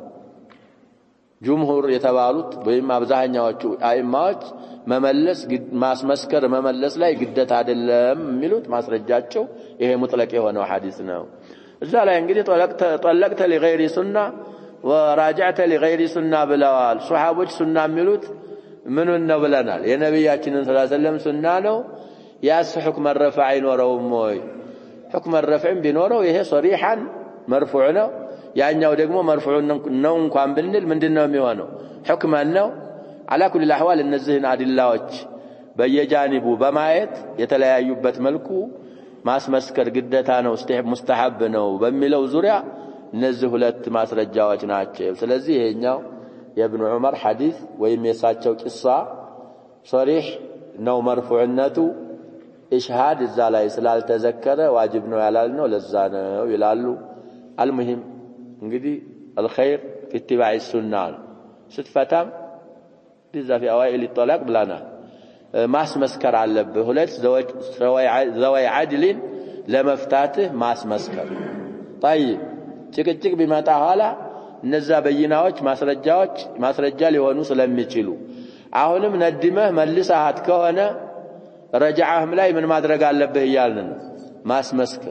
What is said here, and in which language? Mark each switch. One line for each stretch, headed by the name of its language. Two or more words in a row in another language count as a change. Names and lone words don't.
Amharic: ጅምሁር የተባሉት ወይም አብዛኛዎቹ አይማዎች መመለስ ማስመስከር መመለስ ላይ ግዴታ አይደለም የሚሉት ማስረጃቸው ይሄ ሙጥለቅ የሆነው ሐዲስ ነው። እዛ ላይ እንግዲህ
Arabic: طلقت لغير سنة وراجعت لغير سنة
Amharic: ብለዋል ሱሐቦች። ሱና የሚሉት ምኑን ነው ብለናል የነብያችንን
Arabic: صلى الله عليه وسلم
Amharic: ሱና ነው። ያስ
Arabic: حكم رفع
Amharic: አይኖረውም ወይ?
Arabic: حكم رفع
Amharic: ቢኖረው ይሄ ሶሪሐን መርፉዕ ነው። ያኛው ደግሞ መርፉዕ ነው እንኳን ብንል ምንድነው የሚሆነው ሁክም ነው። على
Arabic: كل الاحوال
Amharic: እነዚህን አድላዎች በየጃኒቡ በማየት የተለያዩበት መልኩ ማስመስከር ግዴታ ነው ሙስተሐብ ነው በሚለው ዙሪያ እነዚህ ሁለት ማስረጃዎች ናቸው። ስለዚህ ይሄኛው የኢብኑ ዑመር ሐዲስ ወይም የሳቸው ቂሷ ሶሪህ ነው መርፉዕነቱ። ኢሽሃድ እዛ ላይ ስላልተዘከረ ዋጅብ ነው ያላልነው ለዛ ነው ይላሉ። አልሙሂም እንግዲህ
Arabic: الخير في اتباع السنة
Amharic: ስትፈታም ዲዛ
Arabic: في اوائل الطلاق
Amharic: ብላና ማስመስከር አለብህ። ሁለት ዘዋይ ዓድልን ለመፍታትህ ማስመስከር طيب ጭቅጭቅ ቢመጣ ኋላ እነዛ በይናዎች ማስረጃ ሊሆኑ ስለሚችሉ አሁንም ነድመህ መልሰሃት ከሆነ ረጃዓህም ላይ ምን ማድረግ አለብህ ይያልን ማስመስከር።